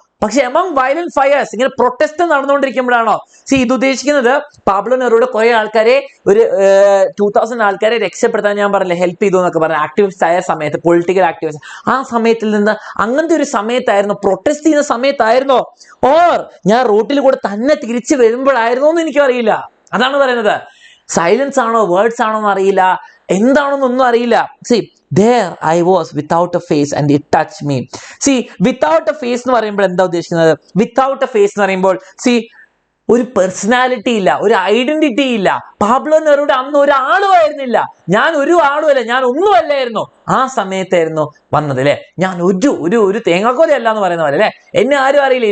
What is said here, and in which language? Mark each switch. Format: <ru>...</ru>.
<ml>പക്ഷെ</ml> <en>among violent fires,</en> <ml>ഇങ്ങനെ protest നടന്നുകൊണ്ടിരിക്കുമ്പോഴാണോ? ഇത് ഉദ്ദേശിക്കുന്നത് പാബ്ലോ നെറൂഡ കുറെ ആൾക്കാരെ, ഒരു 2000 ആൾക്കാരെ രക്ഷപ്പെടുത്താൻ ഞാൻ പറഞ്ഞില്ലേ, ഹെൽപ്പ് ചെയ്തു എന്നൊക്കെ പറഞ്ഞു, ആക്ടിവിസ്റ്റ് ആയ സമയത്ത്, പൊളിറ്റിക്കൽ ആക്ടിവിസ്റ്റ്, ആ സമയത്തിൽ നിന്ന് അങ്ങനത്തെ ഒരു സമയത്തായിരുന്നു, പ്രൊട്ടസ്റ്റ് ചെയ്യുന്ന സമയത്തായിരുന്നോ, ഓർ ഞാൻ റൂട്ടിൽ കൂടെ തന്നെ തിരിച്ചു വരുമ്പോഴായിരുന്നോ എന്ന് എനിക്കറിയില്ല. അതാണ് പറയുന്നത്. സൈലൻസ് ആണോ വേർഡ്സ് ആണോ എന്ന് അറിയില്ല, എന്താണെന്നൊന്നും അറിയില്ല.</ml> <en>there I was without a face and it touched me. without a face</en> <ml>എന്ന് പറയുമ്പോൾ എന്താ ഉദ്ദേശിക്കുന്നത്? without a face എന്ന് പറയുമ്പോൾ ഒരു പേഴ്സണാലിറ്റി ഇല്ല, ഒരു ഐഡന്റിറ്റി ഇല്ല. പാബ്ലോ നെറൂഡ അന്ന് ഒരാളും ആയിരുന്നില്ല, ഞാൻ ഒരു ആളുമല്ല, ഞാൻ ഒന്നും അല്ലായിരുന്നു. ആ സമയത്തായിരുന്നു വന്നത് അല്ലെ. ഞാൻ ഒരു തേങ്ങാക്കോലയല്ല എന്ന് പറയുന്ന പോലെ അല്ലെ. എന്നെ ആരും അറിയില്ല.</ml>